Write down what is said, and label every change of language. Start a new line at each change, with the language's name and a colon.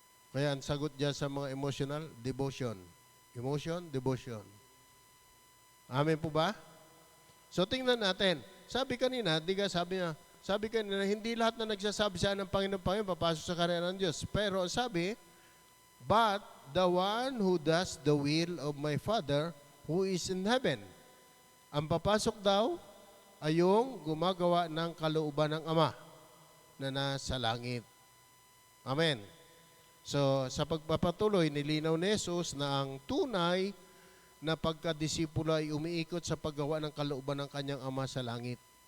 Filipino: Kaya ang sagot dyan sa mga emotional, devotion. Emotion, devotion. Amen po ba? So tingnan natin. Sabi kanina, hindi lahat na nagsasabi sa ng Panginoon, papasok sa karera ng Diyos. Pero sabi,
English: but the one who does the will of my Father who is in heaven.
Filipino: Ang papasok daw ay yung gumagawa ng kalooban ng Ama na nasa langit. Amen. So, sa pagpapatuloy, nilinaw ni Jesus na ang tunay na pagkadisipulo ay umiikot sa paggawa ng kalooban ng kanyang Ama sa langit.